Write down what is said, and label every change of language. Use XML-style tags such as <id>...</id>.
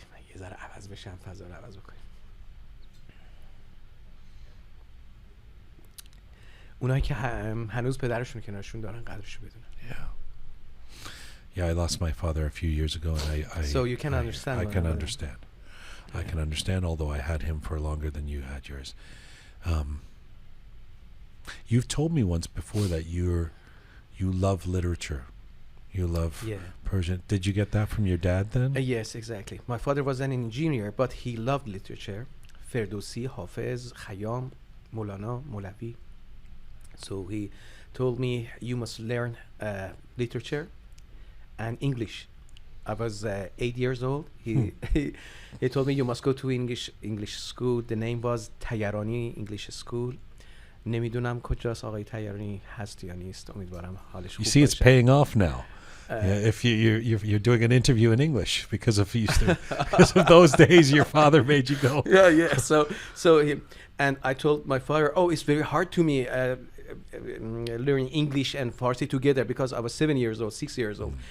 <fa>یه ذره عوض بشم، فضا رو عوض بکنیم. اونایی که هنوز پدرشون کنارشون دارن قدرشو بدونن.</fa> <en>Yeah, I lost my father a few years ago, and I so you can understand. I can understand. I can understand, although I had him for longer than you had yours. You've told me once before that you love literature. You love Persian. Did you get that from your dad then? Yes, exactly. My father was an engineer, but he loved literature. Ferdowsi, Hafiz, Khayyam, Maulana, Molavi. So he told me, you must learn literature and English. I was 8 years old. He told me, you must go to English school. The name was Tayarani English School.</en> <fa>نمیدونم کجاست آقای تیارانی هست یا نیست. امیدوارم حالش خوب باشه.</fa> <en>You see, it's paying off now. If you're doing an interview in English because of those days your father made you go. Yeah. So and I told my father, it's very hard to me learning English and Farsi together because I was 7 years old, 6 years old.</en>